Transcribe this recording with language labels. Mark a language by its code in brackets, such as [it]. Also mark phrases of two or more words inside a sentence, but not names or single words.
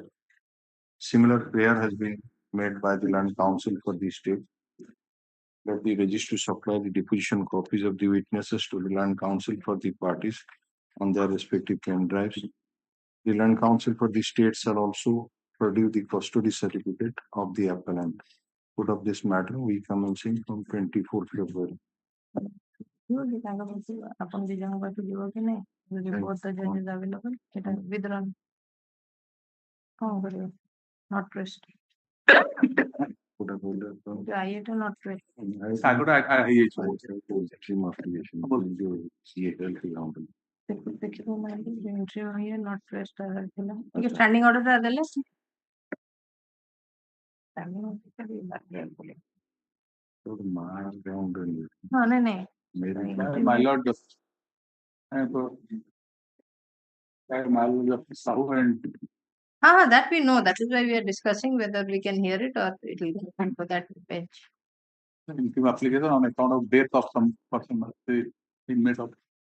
[en] Similar prayer has been made by the land counsel for the state that the registry supply the deposition copies of the witnesses to the land counsel for the parties on their respective pen drives. The land counsel for the state shall also produce the custody certificate of the appellant. Put of this matter we commencing from 24th February. [or] ଆପଣ ଦି ଜଣଙ୍କ ପାଖକୁ ଯିବ କି ନାହିଁ ଯଦି [en] both the judges available [or] ସେଟା withdrawn କଣ କରିବ [en] not pressed [or] IAଟା [en] not pressed [or] ଦେଖିବ ନାଇଁ [en] interview here not pressed [or] ଥିଲା ଟିକେ [en] standing order [or] ଟା ଦେଲେ [en] standing order [or] ଟା ବି ବାକି ହଁ ନାଇଁ [en] My lord, my lord, Sahoo and that we know. That is why we are discussing whether we can hear it or it will go for that bench. application on account of death of some person, the inmate of.